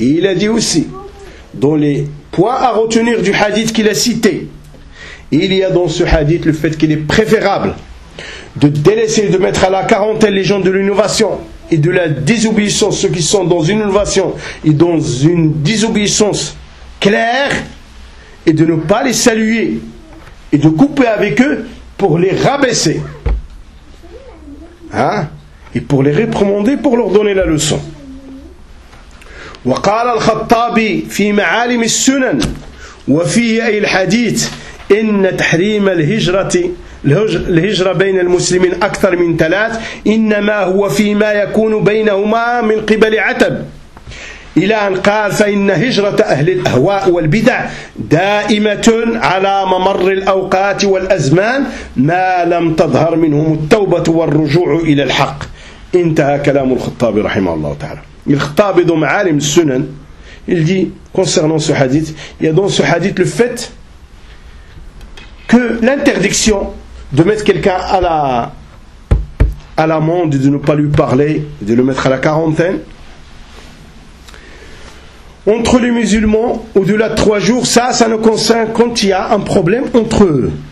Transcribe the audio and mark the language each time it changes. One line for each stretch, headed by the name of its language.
French: Et il a dit aussi, dans les points à retenir du hadith qu'il a cité, il y a dans ce hadith le fait qu'il est préférable de délaisser, de mettre à la quarantaine les gens de l'innovation et de la désobéissance, ceux qui sont dans une innovation et dans une désobéissance claire, et de ne pas les saluer et de couper avec eux pour les rabaisser, hein, et pour les réprimander, pour leur donner la leçon.
Arabic: وقال الخطابي في معالم السنن وفي أي الحديث إن تحريم الهجرة بين المسلمين أكثر من ثلاث إنما هو فيما يكون بينهما من قبل عتب إلى أن قال فإن هجرة أهل الأهواء والبدع دائمة على ممر الأوقات والأزمان ما لم تظهر منهم التوبة والرجوع إلى الحق انتهى كلام الخطابي رحمه الله تعالى.
French: Il khattab idom alim sunan, il dit concernant ce hadith, il y a dans ce hadith le fait que l'interdiction de mettre quelqu'un à l'amende, de ne pas lui parler, de le mettre à la quarantaine, entre les musulmans, au-delà de 3 jours, ça ne concerne quand il y a un problème entre eux.